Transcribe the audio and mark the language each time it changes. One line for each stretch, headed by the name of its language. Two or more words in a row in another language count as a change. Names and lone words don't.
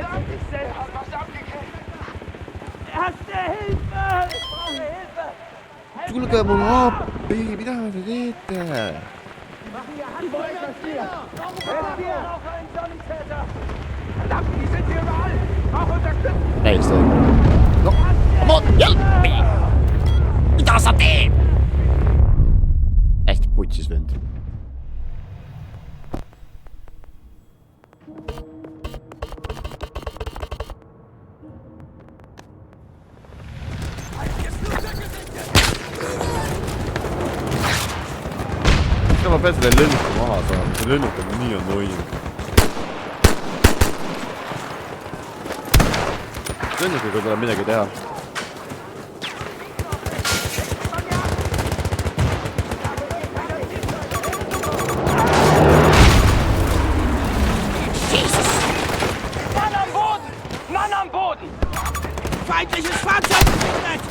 Estonian: Tulge mulle appi, mida te teete? Täiesti.
English: No, come on, help me!
Estonian: Mida sa teed? Hästi putsis vend. Ma pean selle lönnuka maha saama, see lönnuka on nii annoying. Lönnukaga tuleb midagi teha.
German: Mann am Boden! Feindliches Fahrzeug gesichtet!